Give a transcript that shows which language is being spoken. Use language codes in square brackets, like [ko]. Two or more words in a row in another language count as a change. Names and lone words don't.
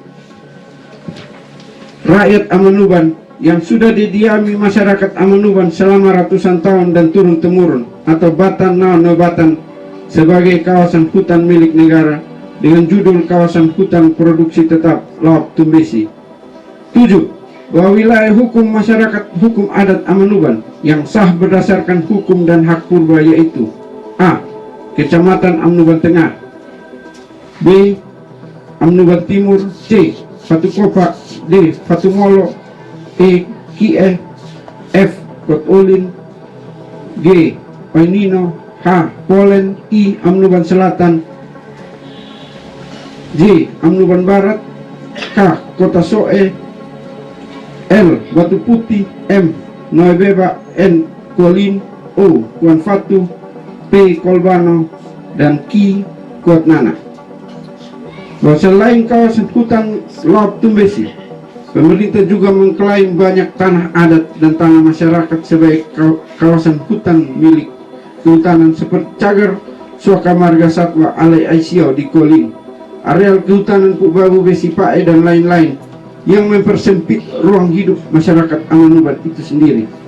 [id] rakyat Amanuban yang sudah didiami masyarakat Amanuban selama ratusan tahun dan turun-temurun atau batan nobatan sebagai kawasan hutan milik negara dengan judul kawasan hutan produksi tetap laut Tumbesi. 7. bahwa wilayah hukum masyarakat hukum adat Amanuban yang sah berdasarkan hukum dan hak purba yaitu: A. Kecamatan Amanuban Tengah, B. Amanuban Timur, C. Fatukopa, D. Fatumolo, E. Kie, F. Kotulin, G. Painino, H. Polen, I. Amanuban Selatan, J. Amanuban Barat, K. Kota Soe, L. Batu Putih, M. Noebeba, N. Kualin, O. Kuan Fatu, P. Kolbano, dan Q. Kuat Nana. Bahwa selain kawasan hutan Laut Tumbesi, pemerintah juga mengklaim banyak tanah adat dan tanah masyarakat sebagai kawasan hutan milik kehutanan seperti Cagar, Suaka Marga Satwa, Alai Aisyau di Kolin, areal kehutanan Pubabu Besi Pae dan lain-lain yang mempersempit ruang hidup masyarakat Amanuban itu sendiri.